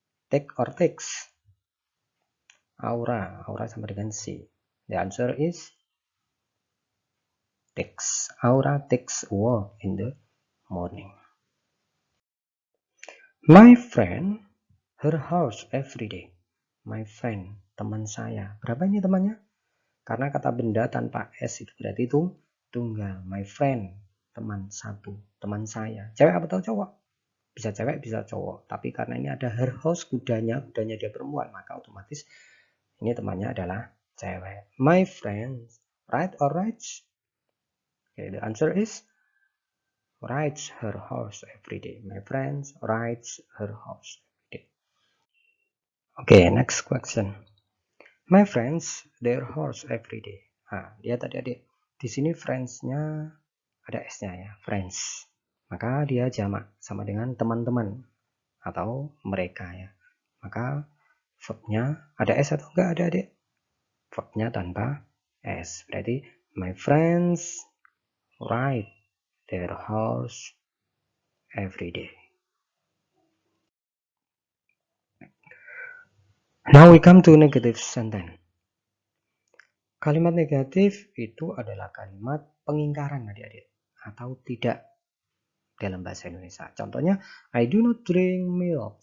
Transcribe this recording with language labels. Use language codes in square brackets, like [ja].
[en] Take or takes? [id] Aura sama dengan C. [en] The answer is takes. Aura takes a walk in the morning. My friend her house every day. My friend, [id] teman saya. Berapa ini temannya? Karena kata benda tanpa S itu berarti itu tunggal. [en] My friend, [id] teman satu, teman saya. Cewek atau cowok? Bisa cewek, bisa cowok. Tapi karena ini ada her house, kudanya dia perempuan, maka otomatis ini temannya adalah cewek. [en] My friend, right or rides? Okay, the answer is rides her horse every day. My friend rides her horse every day. Okay, next question. My friends their horse every day. [id] Nah, dia tadi adik. Di sini friends-nya ada S-nya ya, friends. Maka dia jamak sama dengan teman-teman atau mereka ya. Maka verbnya ada S atau enggak ada adik? Verbnya tanpa S. Berarti [en] my friends ride their horse every day. Now we come to negative sentence. [id] Kalimat negatif itu adalah kalimat pengingkaran adik-adik atau tidak dalam bahasa Indonesia. Contohnya, [en] I do not drink milk.